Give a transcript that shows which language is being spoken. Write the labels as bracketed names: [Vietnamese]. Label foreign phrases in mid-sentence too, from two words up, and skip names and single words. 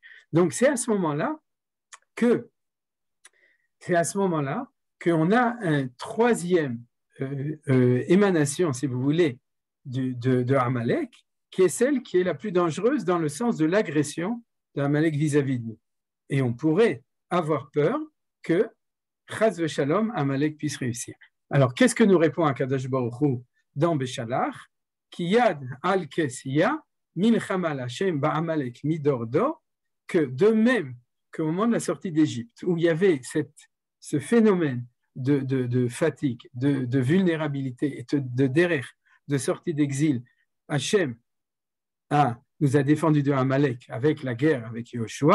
[French] Donc, c'est à ce moment-là qu'on a un troisième émanation, si vous voulez, de Amalek, qui est celle qui est la plus dangereuse dans le sens de l'agression d'Amalek vis-à-vis de nous. Et on pourrait avoir peur que, [Hebrew] חס ושלום, [French] Amalek puisse réussir. Alors, qu'est-ce que nous répond [Hebrew] הקדוש ברוך הוא [French] dans Beshalach? [Hebrew] כי יד על כס יה, מלחמה לה' בעמלק מדר דר, [French] que de même qu'au moment de la sortie d'Égypte, où il y avait ce phénomène de fatigue, de vulnérabilité et de derer, de sortie d'exil, Hashem nous a défendu de Amalek avec la guerre avec Yoshua.